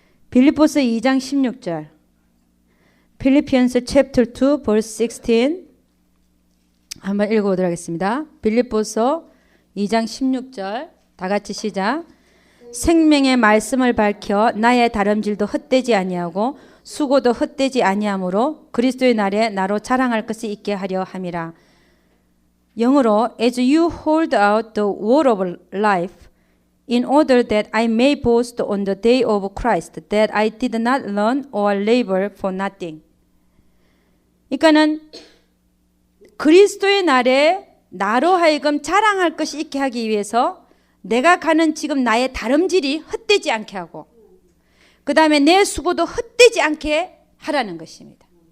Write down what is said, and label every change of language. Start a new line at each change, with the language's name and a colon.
Korean: 빌립보서 2장 16절
English: Philippians chapter 2 verse 16
Korean: 한번 읽어보도록 하겠습니다. 빌립보서 2장 16절 다 같이 시작. 생명의 말씀을 밝혀 나의 다름질도 헛되지 아니하고 수고도 헛되지 아니하므로 그리스도의 날에 나로 자랑할 것이 있게 하려 함이라.
English: 영어로 As you hold out the word of life in order that I may boast on the day of Christ that I did not learn or labor for nothing.
Korean: 그러니까는 그리스도의 날에 나로 하여금 자랑할 것이 있게 하기 위해서 내가 가는 지금 나의 다름질이 헛되지 않게 하고 그 다음에 내 수고도 헛되지 않게 하라는 것입니다.